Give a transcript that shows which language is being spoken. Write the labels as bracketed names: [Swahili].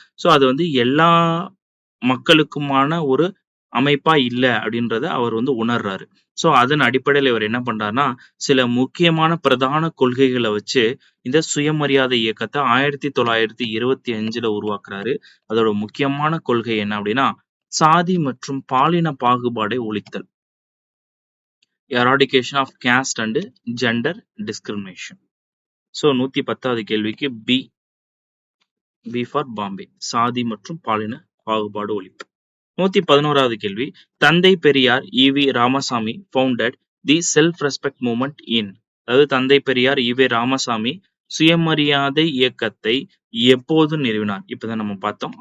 [Tamil] So அது வந்து எல்லா மக்களுக்குமான ஒரு அமைப்பா இல்ல அப்படின்றத அவர் வந்து உணர்றாரு. ஸோ அதன் அடிப்படையில இவர் என்ன பண்றாருன்னா சில முக்கியமான பிரதான கொள்கைகளை வச்சு இந்த சுயமரியாதை இயக்கத்தை 1925ல உருவாக்குறாரு. அதோட முக்கியமான கொள்கை என்ன அப்படின்னா சாதி மற்றும் பாலின பாகுபாடை ஒழித்தல். [English] Eradication of caste and gender discrimination. [Tamil] So 110வது கேள்விக்கு பி ஃபார் பாம்பே, சாதி மற்றும் பாலின பாகுபாடு ஒழிப்பு. 111வது கேள்வி, [English] தந்தை Periyar E V Ramasamy founded the self respect movement in. [Tamil] அதாவது தந்தை பெரியார் ஈவே ராமசாமி சுயமரியாதை இயக்கத்தை எப்போது நிறுவினார்? இப்பதான் நம்ம பார்த்தோம்.